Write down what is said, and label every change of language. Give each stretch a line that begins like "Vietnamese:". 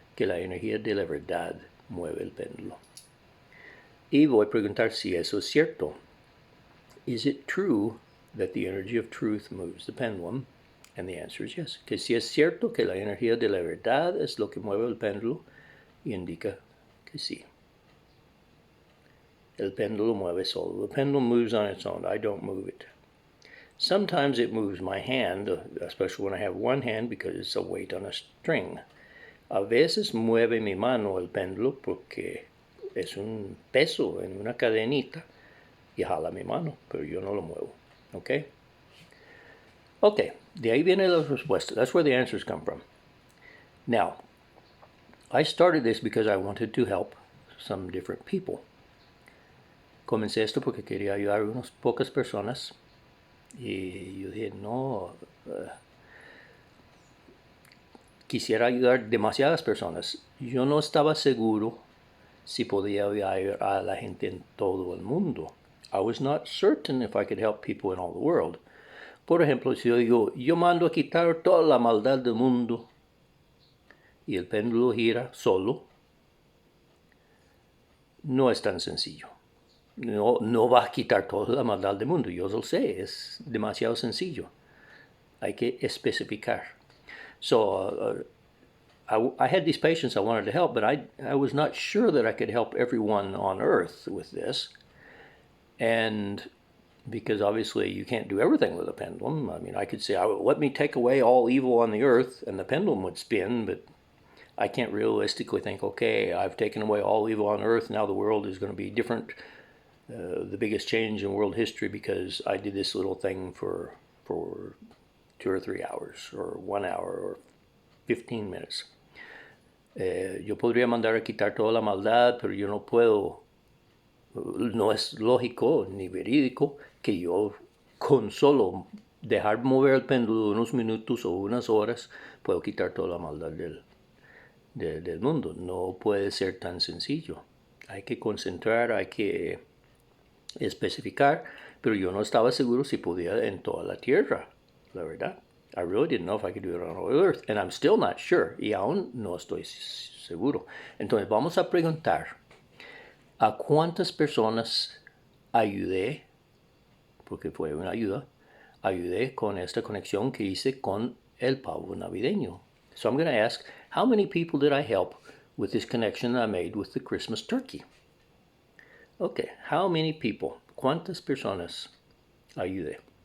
Spanish: que la energía de la verdad mueve el péndulo. Y voy a preguntar si eso es cierto.
English: Is it true that the energy of truth moves the pendulum? And the answer is yes.
Spanish: Que si es cierto que la energía de la verdad es lo que mueve el péndulo, indica que sí. El péndulo mueve solo.
English: The pendulum moves on its own. I don't move it. Sometimes it moves my hand, especially when I have one hand because it's a weight on a string.
Spanish: A veces mueve mi mano el péndulo porque es un peso en una cadenita y jala mi mano, pero yo no lo muevo. Okay? Okay, de ahí viene la respuesta.
English: That's where the answers come from. Now, I started this because I wanted to help some different people.
Spanish: Comencé esto porque quería ayudar a unas pocas personas y yo dije, no, quisiera ayudar demasiadas personas. Yo no estaba seguro si podía ayudar a la gente en todo el mundo.
English: I was not certain if I could help people in all the world.
Spanish: Por ejemplo, si yo digo, yo mando a quitar toda la maldad del mundo y el péndulo gira solo, no es tan sencillo. No va a quitar toda la maldad del mundo, yo lo sé, es demasiado sencillo. Hay que especificar.
English: So I had these patients I wanted to help, but I was not sure that I could help everyone on Earth with this. And because obviously you can't do everything with a pendulum. I mean, I could say, let me take away all evil on the earth, and the pendulum would spin, but I can't realistically think, okay, I've taken away all evil on earth, now the world is going to be different, the biggest change in world history because I did this little thing for 2 or 3 hours, or 1 hour, or 15 minutes.
Spanish: Yo podría mandar a quitar toda la maldad, pero yo no puedo. No es lógico ni verídico que yo con solo dejar mover el péndulo unos minutos o unas horas puedo quitar toda la maldad del mundo. No puede ser tan sencillo. Hay que concentrar, hay que especificar, pero yo no estaba seguro si podía en toda la tierra, la verdad.
English: I really didn't know if I could do it on all Earth, and I'm still not sure,
Spanish: y aún no estoy seguro. Entonces vamos a preguntar, ¿a cuántas personas ayudé? Porque fue una ayuda. Ayudé con esta conexión que hice con el pavo navideño.
English: So I'm going to ask, how many people did I help with this connection that I made with the Christmas turkey? Okay, how many people?
Spanish: ¿Cuántas personas ayudé?